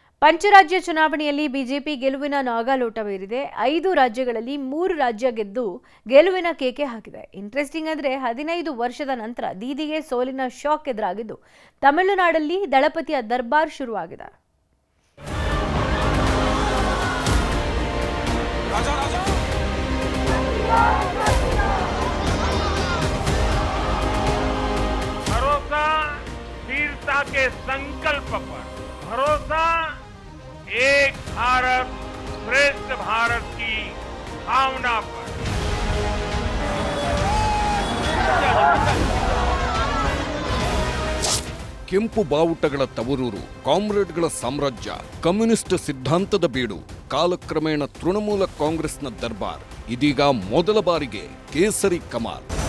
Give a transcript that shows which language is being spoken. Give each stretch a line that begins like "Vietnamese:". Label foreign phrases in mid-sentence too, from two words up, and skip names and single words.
Kannada: ಪಂಚರಾಜ್ಯ ಚುನಾವಣೆಯಲ್ಲಿ ಬಿಜೆಪಿ ಗೆಲುವಿನ ನಾಗಾಲೋಟವೇರಿದೆ. 5 ರಾಜ್ಯಗಳಲ್ಲಿ 3 ರಾಜ್ಯ ಗೆದ್ದು ಗೆಲುವಿನ ಕೇಕೆ ಹಾಕಿದೆ. ಇಂಟ್ರೆಸ್ಟಿಂಗ್ ಅಂದ್ರೆ 15 ವರ್ಷದ ನಂತರ ದೀದಿಗೆ ಸೋಲಿನ ಶಾಕ್ ಎದುರಾಗಿದ್ದು ತಮಿಳುನಾಡಲ್ಲಿ ದಳಪತಿಯ ದರ್ಬಾರ್ ಶುರುವಾಗಿದೆ.
Hindi: भरोसा वीरता के संकल्प पर, भरोसा एक भारत श्रेष्ठ भारत की भावना पर।
Kannada: ಕೆಂಪು ಬಾವುಟಗಳ ತವರೂರು, ಕಾಮ್ರೇಡ್ಗಳ ಸಾಮ್ರಾಜ್ಯ, ಕಮ್ಯುನಿಸ್ಟ್ ಸಿದ್ಧಾಂತದ ಬೀಡು, ಕಾಲಕ್ರಮೇಣ ತೃಣಮೂಲ ಕಾಂಗ್ರೆಸ್ನ ದರ್ಬಾರ್. ಇದೀಗ ಮೊದಲ ಬಾರಿಗೆ ಕೇಸರಿ ಕಮಾಲ್.